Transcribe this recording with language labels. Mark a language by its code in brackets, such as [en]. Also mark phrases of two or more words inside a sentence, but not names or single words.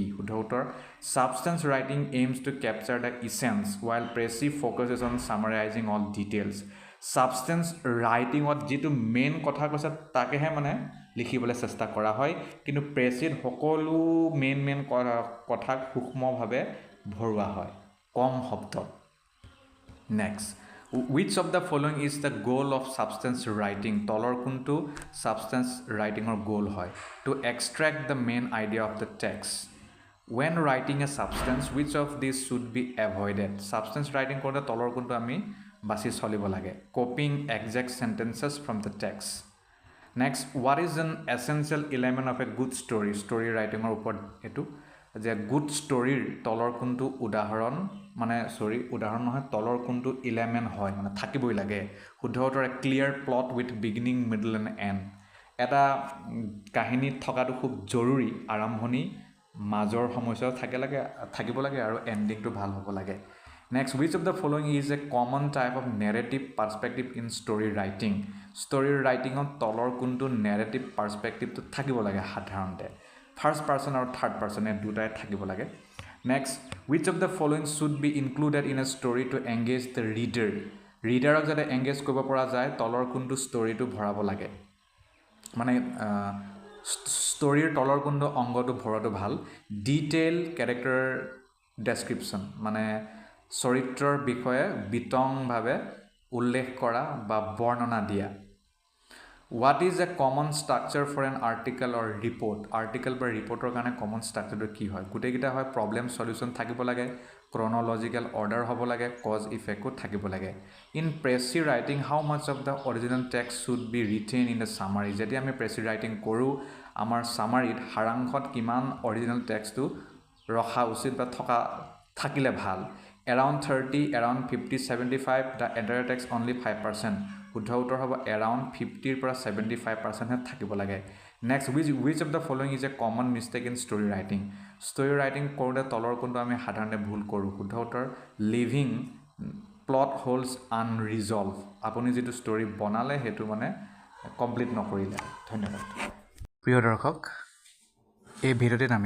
[as] শুদ্ধ উত্তৰ [en] substance writing aims to capture the essence while precis focuses on summarizing all details. [as] ছাবষ্টেঞ্চ ৰাইটিঙত যিটো মেইন কথা কৈছে তাকেহে মানে লিখিবলৈ চেষ্টা কৰা হয়, কিন্তু প্ৰেছিত সকলো মেইন কথাক সূক্ষ্মভাৱে ভৰোৱা হয় কম শব্দত. নেক্সট, [en] which of the following is the goal of substance writing? [as] তলৰ কোনটো [en] substance writing [as] or goal হয়? [en] To extract the main idea of the text. When writing a substance, which of these should be avoided? Substance writing [as] কৰোঁতে তলৰ কোনটো আমি বাছি চলিব লাগে? [en] Copying exact sentences from the text. Next, what is an essential element of a good story? Story writing [as] or ওপৰত এটো যে [en] good storyৰ [as] তলৰ কোনটো উদাহৰণ উদাহৰণ নহয় তলৰ কোনটো এলিমেণ্ট হয় মানে থাকিবই লাগে? শুদ্ধ উত্তৰ [en] clear plot with beginning, middle and end. [as] এটা কাহিনীত থকাটো খুব জৰুৰী, আৰম্ভণি মাজৰ সময়ছোৱা থাকিব লাগে আৰু এণ্ডিংটো ভাল হ'ব লাগে. নেক্সট, [en] which of the following is a common type of narrative perspective in story writing? story writingত [as] তলৰ কোনটো [en] narrative perspectiveটো [as] থাকিব লাগে সাধাৰণতে? [en] first person [as] আৰু [en] third person [as] এই দুটাই থাকিব লাগে. নেক্সট, [en] which of the following should be included in a story to engage the reader? [as] ৰিডাৰক যাতে এংগেজ কৰিব পৰা যায় তলৰ কোনটো ষ্টৰীটো ভৰাব লাগে? মানে ষ্টৰীৰ তলৰ কোনটো অংগটো ভৰোৱাটো ভাল? [en] detail character description [as] মানে চৰিত্ৰৰ বিষয়ে বিতংভাৱে উল্লেখ কৰা বা বৰ্ণনা দিয়া. [en] What is a common structure for an article or report? [as] আৰ্টিকেল বা ৰিপৰ্টৰ কাৰণে [en] common structureটো [as] কি হয়? গোটেইকেইটা হয় [en] problem solution [as] থাকিব লাগে, [en] chronological order [as] হ'ব লাগে, [en] cause effectও [as] থাকিব লাগে. [en] in precis writing how much of the original text should be retain in the summary? [as] যেতিয়া আমি [en] precis writing [as] কৰোঁ আমাৰ চামাৰীত সাৰাংশত কিমান [en] original textটো [as] ৰখা উচিত বা থাকিলে ভাল [en] around 30 around 50 75 the entire text only 5% [as] শুদ্ধ উত্তৰ হ'ব এৰাউণ্ড 50ৰ পৰা 75%হে থাকিব লাগে [en] next which of the following is a common mistake in story writing [as] কৰোঁতে তলৰ কোনটো আমি সাধাৰণতে ভুল কৰোঁ শুদ্ধ উত্তৰ [en] leaving plot holes unresolved [as] আপুনি যিটো ষ্টৰি বনালে সেইটো মানে কমপ্লিট নকৰিলে ধন্যবাদ প্ৰিয় দৰ্শক এই ভিডিঅ'টিত আমি